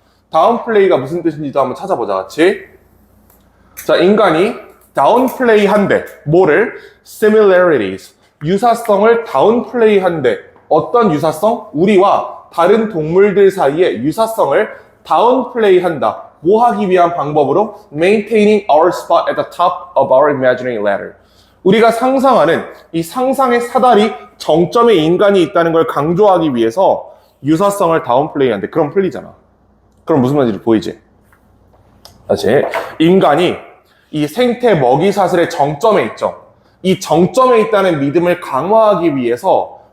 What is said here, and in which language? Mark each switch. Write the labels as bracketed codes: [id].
[ko] 다운플레이가 무슨 뜻인지도 한번 찾아보자, 같이. 자, 인간이 다운플레이 한대. 뭐를? similarities. 유사성을 다운플레이 한대. 어떤 유사성? 우리와 다른 동물들 사이의 유사성을 다운플레이 한다. 뭐 하기 위한 방법으로? [en] maintaining our spot at the top of our imaginary ladder. [ko] 우리가 상상하는 이 상상의 사다리 정점에 인간이 있다는 걸 강조하기 위해서 유사성을 다운플레이 한대. 그럼 풀리잖아. 그럼 무슨 말인지 보이지? 다시. 인간이 이 생태 먹이 사슬의 정점에 있죠. 이 정점에 있다는 믿음을 강화하기 위해서